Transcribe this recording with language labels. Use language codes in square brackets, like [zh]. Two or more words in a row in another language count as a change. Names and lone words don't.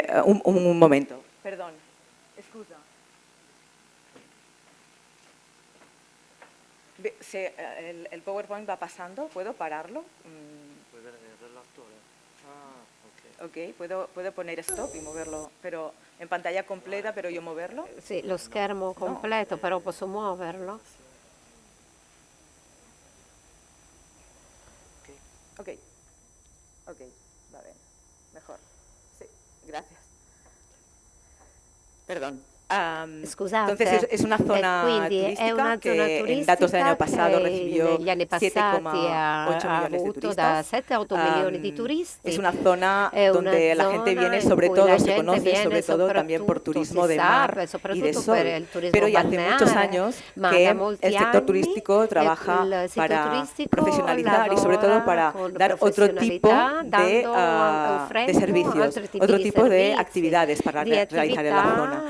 [es] Un momento. Perdón, excusa. El PowerPoint va pasando, ¿puedo pararlo? Ok, puedo poner stop y moverlo, pero en pantalla completa, pero yo moverlo? [it] Sì, lo schermo completo, no. Però posso muoverlo? [es] Ok, va bien, mejor. Sí, gracias. Perdón. [it] Scusate, [es] entonces es una zona turística que en datos del año pasado recibió 7,8 millones de da turistas. [it] 7-8 milioni di turisti. [es] Es una zona donde la gente viene, sobre todo, se conoce sobre todo también por turismo de mar y de sol. Pero ya hace muchos años que el sector turístico trabaja para profesionalizar y sobre todo para dar otro tipo de servicios, otro tipo de actividades para realizar en la zona.